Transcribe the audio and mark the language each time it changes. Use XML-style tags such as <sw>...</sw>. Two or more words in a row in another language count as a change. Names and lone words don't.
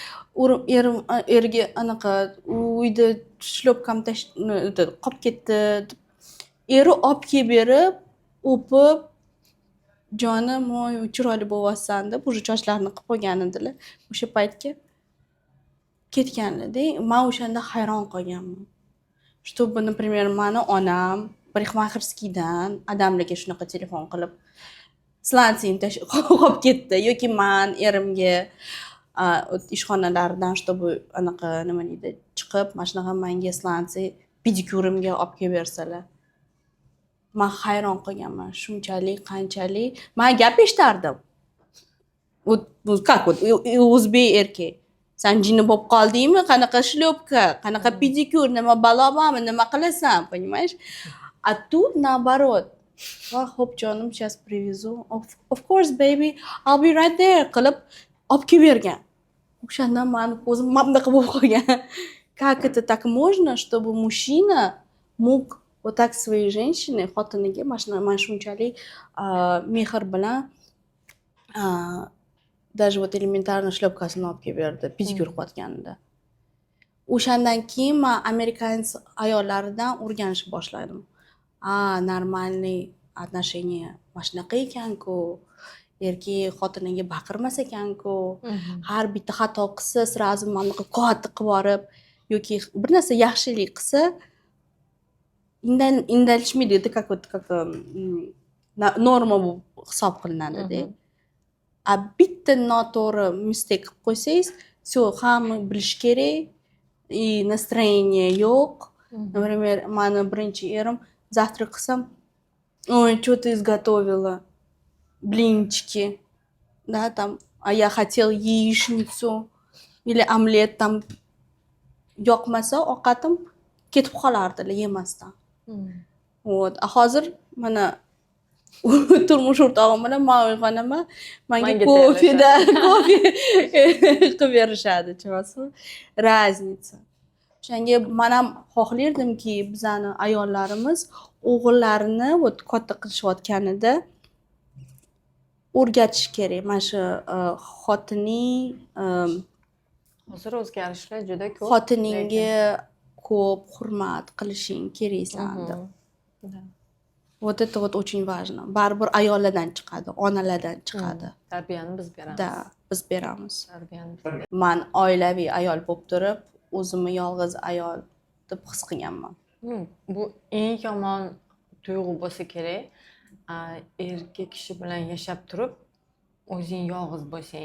<uz>Erga anaqa uyda shlopkam qolib ketdi deb eri olib kelib berib, o'pib, jonim, voy chiroyli bo'lyapsan deb уже sochlarini qilib qo'ygan edilar. O'sha paytga ketganlar-da. Men o'shanda hayron qolganman.</uz> <ru>Чтобы, например,</ru> <uz>mani onam parixmaxirskiydan odamlarga shunaqa telefon qilib slansiyni qolib ketdi, yoki men erimga ishxonalardan чтобы anaqa nima deydi, chiqib, mana shunaqa menga slansiy pedikyurimga olib kelib bersalar. Men hayron qolganman, shunchalik, qanchalik men gap eshitardim.</uz> <ru>Как вот</ru> <uz>o'zbek erkak, sen jinni bo'lib qoldingmi? Qanaqa shlopka, qanaqa pedikyur, nima balo bormi, nima qilasan,</uz> <ru>понимаешь? А тут наоборот.</ru> <uz>Va xo'p jonim,</uz> <ru>сейчас привезу.</ru> <en>Of course baby, I'll be right there</en> <uz>qilib olib kelib bergan. O'shandan meni ko'zim bunaqa bo'lib qolgan.</uz> <ru>Как это так можно, чтобы мужчина мог вот так своей женщине,</ru> <uz>xotiniga mana shunchalik mehr bilan</uz> <ru>даже вот элементарно</ru> <uz>shlopkasini olib kelib berdi, pedikyur qilayotganida. O'shandan keyin men amerikan ayollaridan o'rganishni boshladim.</uz> <ru>Нормальный отношение</ru> <uz>mana shunaqa ekan-ku. Erkak xotiniga baqirmas ekan-ku. Har bitta xato qilsa, сразу manaqa qotib qilib borib, yoki bir narsa yaxshilik qilsa, indalishmaydi, как norma bo'lib hisob qilinadi-da. Bitta noto'g'ri mistake qilib qo'ysangiz, все, hamma bilish kerak,</uz> <ru>и настроение yo'q. Например,</ru> <uz>mani birinchi erim</uz> <ru>завтрак qilsam, ой, что ты изготовила? Блинчики. Да, там, а я хотел яичницу или омлет там.</ru> <uz>Yoqmasa ovqatim ketib qolardi yemasdan.</uz> <ru>Вот.</ru> <uz>Hozir mana turmush o'rtog'im bilan men uyg'onaman, menga kofe qilib berishadi, tushunasizmi?</uz> <ru>Raznica.</ru> <uz>O'shanga men ham xohlardimki, bizani ayollarimiz o'g'illarini katta qilishayotganida o'rgatish kerak. Mana shu xotining hozir o'zgarishlar juda ko'p. Xotiningga ko'p hurmat qilishing keraksan deb.</uz> <ru>Вот это вот очень важно.</ru> <uz>Baribir ayollardan chiqadi, onalardan chiqadi. Tarbiyani biz beramiz. Da, biz beramiz. Tarbiyani. Men oilaviy ayol bo'lib turib, o'zimni yolg'iz ayol deb his qilganman. Bu eng yomon tuyg'u bo'lsa kerak. Erkak kishi bilan yashab turib, o'zing yolg'iz bo'lsang.</uz>